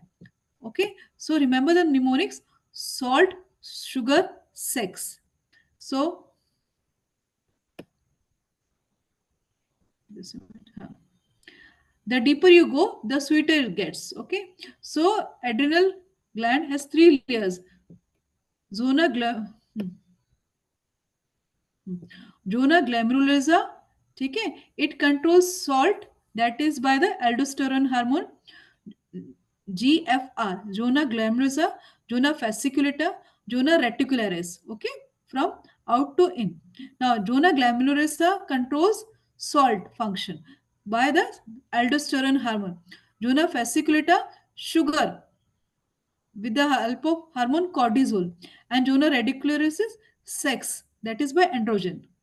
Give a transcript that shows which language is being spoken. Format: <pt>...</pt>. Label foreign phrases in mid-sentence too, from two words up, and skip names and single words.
<en>Okay, so remember the mnemonics: salt, sugar, sex. So this the deeper you go, the sweeter it gets. Okay, so adrenal gland has three layers: zona zona glomerulosa,</en> <hi>ठीक है,</hi> <en>it controls salt, that is by the aldosterone hormone. GFR, zona glomerulosa, zona fasciculata, zona reticularis. Okay, from out to in. Now zona glomerulosa controls salt function by the aldosterone hormone. Zona fasciculata, sugar with the help of hormone cortisol, and zona reticularis is sex, that is by androgen.</en>